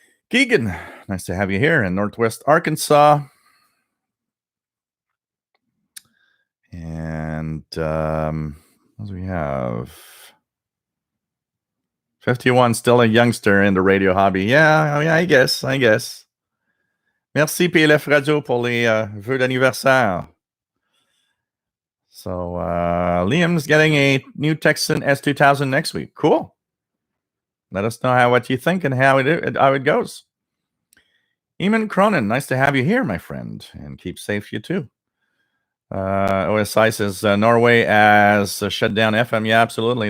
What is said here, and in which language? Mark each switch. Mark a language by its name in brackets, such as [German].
[English] Keegan, nice to have you here in Northwest Arkansas. And what do we have? 51, still a youngster in the radio hobby. Yeah, I guess. [French] Merci PLF Radio pour les vœux d'anniversaire. [English] So Liam's getting a new Texan S2000 next week. Cool. Let us know what you think and how it goes. Eamon Cronin, nice to have you here, my friend, and keep safe, you too. OSI says Norway has shut down FM. Yeah, absolutely.